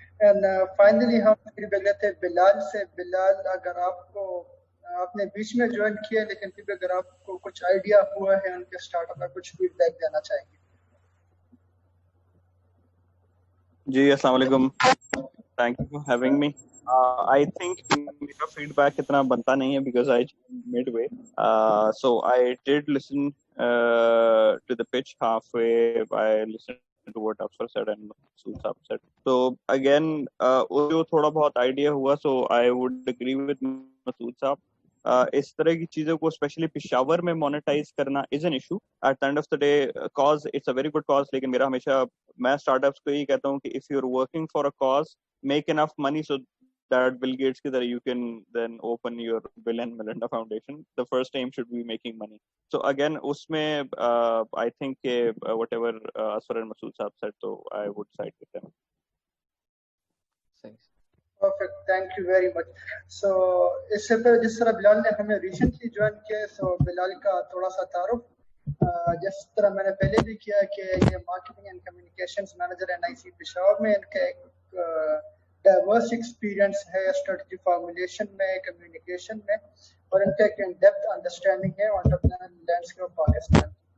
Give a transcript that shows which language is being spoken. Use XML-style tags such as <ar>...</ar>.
<ur>And finally ہم feed back لیتے ہیں بلال سے. بلال, اگر آپ نے بیچ میں جوائن کیا لیکن پھر اگر آپ کو کچھ آئیڈیا ہوا ہے ان کے اسٹارٹ اپ میں, کچھ فیڈ بیک دینا چاہیں گے. جی السلام علیکم,</ur> <en>Thank you for having me.</en> <ur>I think میرا فیڈ بیک اتنا بنتا نہیں ہے</ur> <en>because I midway. So I did listen to the pitch halfway. I listened to what Afsar said and Masood Saab said. So again,</en> <ur>جو تھوڑا بہت idea ہوا,</ur> <en>so I would agree with Masood Saab.</en> <ur>اس طرح کی چیزوں کو especially Peshawar میں monetise کرنا</ur> <en>Is an issue at the end of the day. Cause it's a very good cause,</en> <ur>لیکن میرا ہمیشہ, میں اسٹارٹ اپس کو یہی کہتا ہوں کہ</ur> <en>if you are working for a cause, make enough money so that Bill Gates</en> <ur>ki tarah</ur> <en>you can then open your Bill and Melinda Foundation. The first aim should be making money. So again usme I think whatever Asfar and Masood Saab said, so I would side with them. Thanks. Perfect, thank you very much.</en> <ur>So اس سے پہلے جس طرح بلال نے ہمیں recently join کیا, سو بلال کا تھوڑا سا تعارف. جس طرح میں نے پہلے بھی کیا کہ یہ marketing and communications manager NIC Peshawar میں, ان کا ایک ڈائیورس ایکسپیرینس ہے اسٹریٹجی فارمولیشن میں, کمیونیکیشن میں, اور ان کا ایک ان ڈیپتھ انڈرسٹینڈنگ ہے</ur> <en>Entrepreneur landscape of Pakistan.</en>